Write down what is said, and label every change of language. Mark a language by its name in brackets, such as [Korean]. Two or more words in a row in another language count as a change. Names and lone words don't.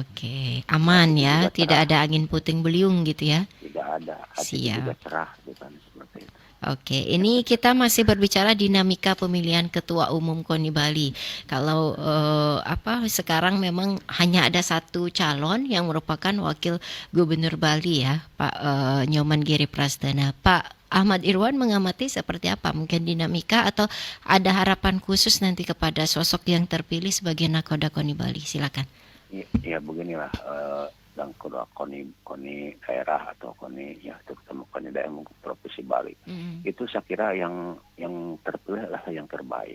[Indonesian] Aman ya, tidak ada angin puting beliung gitu ya? Tidak ada, hati juga cerah bukan seperti itu. Ini kita masih berbicara dinamika pemilihan Ketua Umum KONI Bali. Kalau sekarang memang hanya ada satu calon yang merupakan Wakil Gubernur Bali ya, Pak Nyoman Giri Praste. Pak Ahmad Irwan mengamati seperti apa mungkin dinamika atau ada harapan khusus nanti kepada sosok yang terpilih sebagai nakoda KONI Bali? Silakan. Ya beginilah, dan kedua KONI daerah atau KONI ya terutama KONI daerah Provinsi Bali itu saya kira yang terpilih adalah yang terbaik.